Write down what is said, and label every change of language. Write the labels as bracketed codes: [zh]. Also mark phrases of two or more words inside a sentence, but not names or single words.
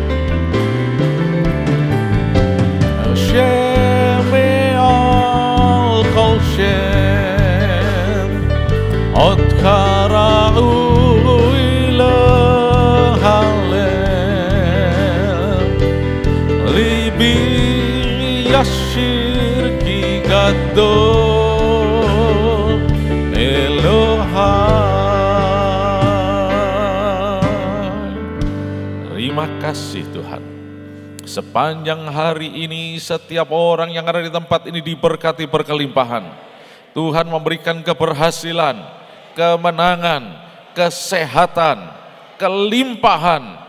[he] שם מעל כל שם, אותך ראוי להלל, ליבי ישיר כי גדול אלוהי. [id] Terima kasih Tuhan. Sepanjang hari ini setiap orang yang ada di tempat ini diberkati berkelimpahan. Tuhan memberikan keberhasilan, kemenangan, kesehatan, kelimpahan.